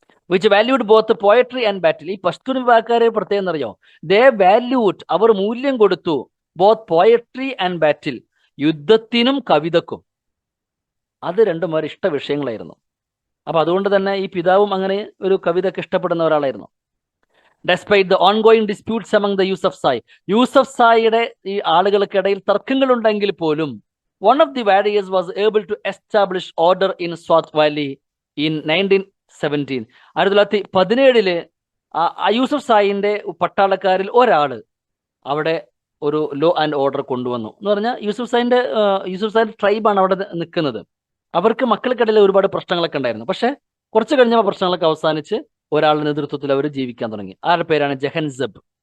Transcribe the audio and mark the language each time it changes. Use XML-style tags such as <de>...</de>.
<en>Which valued both poetry and battle.</en> <ml>ഈ പഷ്തൂൺ വിഭാഗക്കാരെ പ്രത്യേകം അറിയോ?</ml> <en>they valued,</en> <ml>അവർ മൂല്യം കൊടുത്തു</ml> <en>both poetry and battle,</en> <ml>യുദ്ധത്തിനും കവിതക്കും. അത് രണ്ടും ഒരു ഇഷ്ട വിഷയങ്ങളായിരുന്നു. അപ്പൊ അതുകൊണ്ട് തന്നെ ഈ പിതാവും അങ്ങനെ ഒരു കവിതയൊക്കെ ഇഷ്ടപ്പെടുന്ന ഒരാളായിരുന്നു.</ml> <en>despite the ongoing disputes among the</en> <ml>Yusuf സായിയുടെ ഈ ആളുകൾക്കിടയിൽ തർക്കങ്ങളുണ്ടെങ്കിൽ പോലും</ml> <en>one of the warriors was able to establish order in Swat Valley in 1917.</en> <ml>1917 Yusuf സായിന്റെ പട്ടാളക്കാരിൽ ഒരാള് അവിടെ ഒരു ലോ ആൻഡ് ഓർഡർ കൊണ്ടുവന്നു എന്ന് പറഞ്ഞാൽ യൂസഫ് സായിന്റെ ട്രൈബാണ് അവിടെ നിൽക്കുന്നത്. അവർക്ക് മക്കൾക്കിടയിൽ ഒരുപാട് പ്രശ്നങ്ങളൊക്കെ ഉണ്ടായിരുന്നു. പക്ഷെ കുറച്ച് കഴിഞ്ഞപ്പോൾ പ്രശ്നങ്ങളൊക്കെ അവസാനിച്ച് ഒരാളുടെ നേതൃത്വത്തിൽ അവർ ജീവിക്കാൻ തുടങ്ങി. ആരുടെ പേരാണ്? ജഹൻസബ്.</ml>